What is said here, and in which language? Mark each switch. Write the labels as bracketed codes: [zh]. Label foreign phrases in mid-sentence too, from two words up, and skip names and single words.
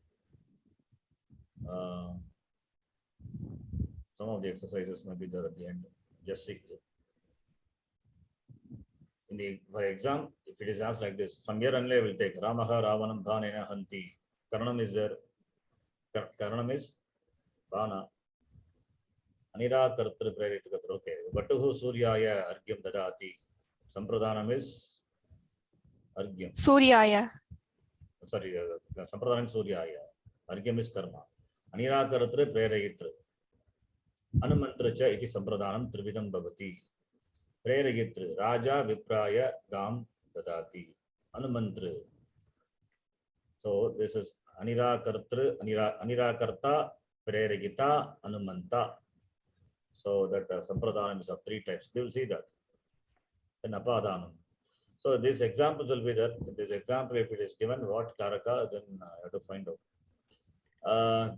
[en] Some of the exercises may be there at the end. Just see. In the for exam, if it is asked like this, from here only I will take [sa] रामः रावणं बाणेन हन्ति. [en] Karanam is there. Karanam is Bana. [sa] अनिराकर्तृ प्रेरितकर्तृ. [en] Okay. [sa] वटुः सूर्याय अर्घ्यं ददाति। सम्प्रदानम् is अर्घ्यम्. Suryaya. Sorry, सम्प्रदानम् सूर्याय. [en] Argyam is karma. [sa] अनिराकर्तृ प्रेरयितृ। अनुमन्तृ च इति सम्प्रदानं त्रिविधं भवति. Prerayitra. राजा विप्राय गां ददाति. Anumantra. [en] So this is [sa] अनिराकर्तृ, अनिराकर्ता, प्रेरयिता, अनुमन्ता. [en] So that Sampradanam is of three types. You will see that. Then Apadanam. So these examples will be there. This example, if it is given what Karaka, then you have to find out.